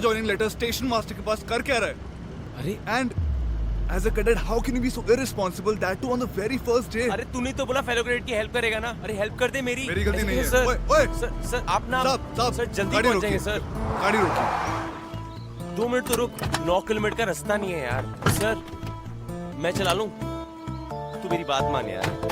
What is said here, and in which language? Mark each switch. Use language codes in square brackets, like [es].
[hi] Joining letter station master के पास कर क्या रहा है? अरे [en] And as a cadet, how can you be so irresponsible? That too on the very first day. [hi] अरे तूने तो बोला फेलो ग्रेड की हेल्प करेगा ना। अरे हेल्प कर दे मेरी गलती नहीं है। सर। ओए सर आप ना सर जल्दी गाड़ी पहुंच जाएंगे रोकिए। सर। गाड़ी रोकिए। 2 मिनट तो रुक, 9 किलोमीटर का रास्ता नहीं है यार। सर मैं चला लूं, तू मेरी बात मान यार।